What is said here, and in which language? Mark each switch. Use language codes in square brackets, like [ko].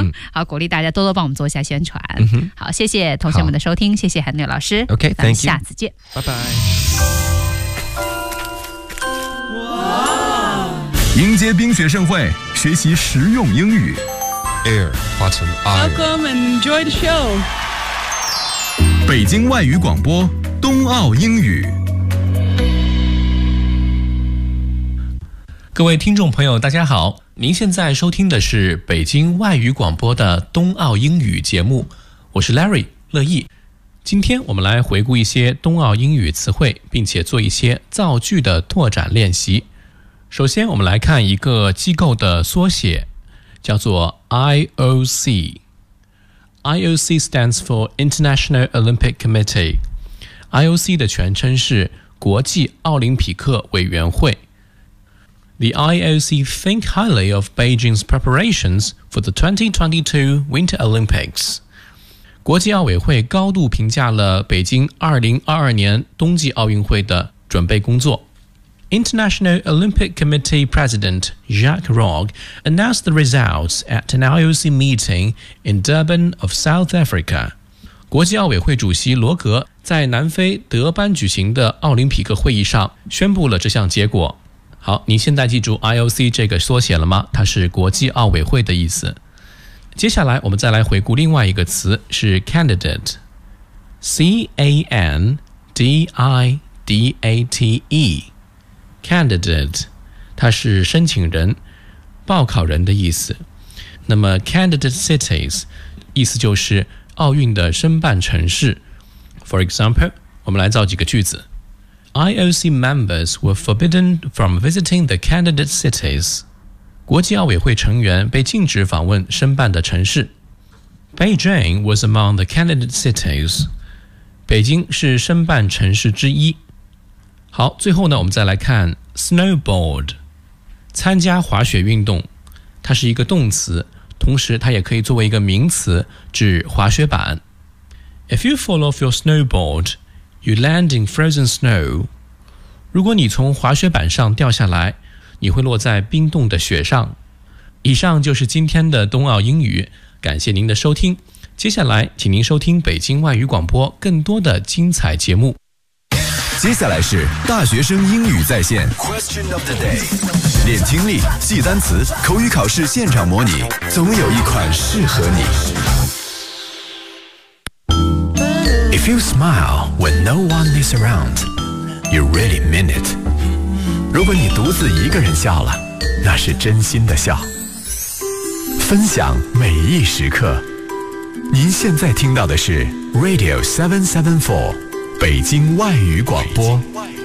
[zh] 好，鼓励大家多多帮我们做一下宣传。好，谢谢同学们的收听，谢谢韩柳老师。 [en] OK, thank you. [zh] 下次见，拜拜。迎接冰雪盛会，学习实用英语。 [en] Air, button, iron. Welcome and enjoy the show. [zh] 北京外语广播，冬奥英语。各位听众朋友，大家好，您现在收听的是北京外语广播的冬奥英语节目，我是 Larry 乐意。今天我们来回顾一些冬奥英语词汇，并且做一些造句的拓展练习。首先我们来看一个机构的缩写，叫做 IOC。 [en] IOC stands for International Olympic Committee。 [zh] IOC 的全称是国际奥林匹克委员会。 [en] The IOC think highly of Beijing's preparations for the 2022 Winter Olympics。 [zh] 国际奥委会高度评价了北京2022年冬季奥运会的准备工作。 [en] International Olympic Committee President Jacques Rogge announced the results at an IOC meeting in Durban of South Africa. [zh] 国际奥委会主席罗格在南非德班举行的奥林匹克会议上宣布了这项结果。好，你现在记住 IOC 这个缩写了吗？它是国际奥委会的意思。接下来我们再来回顾另外一个词，是 candidate, C-A-N-D-I-D-A-T-E. Candidate, 它是申请人、报考人的意思。那么 Candidate cities, 意思就是奥运的申办城市。 [en] For example, [zh] 我们来造几个句子。 [en] IOC members were forbidden from visiting the candidate cities. [zh] 国际奥委会成员被禁止访问申办的城市。 [en] Beijing was among the candidate cities. [zh] 北京是申办城市之一。好，最后呢我们再来看 snowboard, 参加滑雪运动，它是一个动词，同时它也可以作为一个名词，指滑雪板。 [en] If you fall off your snowboard, you land in frozen snow. [zh] 如果你从滑雪板上掉下来，你会落在冰冻的雪上。以上就是今天的冬奥英语，感谢您的收听。接下来请您收听北京外语广播更多的精彩节目。接下来是大学生英语在线 [en] Question of the day, [zh] 练听力，记单词，口语考试现场模拟，总有一款适合你。 [en] If you smile when no one is around, you really mean it. [zh] 如果你独自一个人笑了，那是真心的笑。分享每一时刻，您现在听到的是 Radio 774北京外语广播。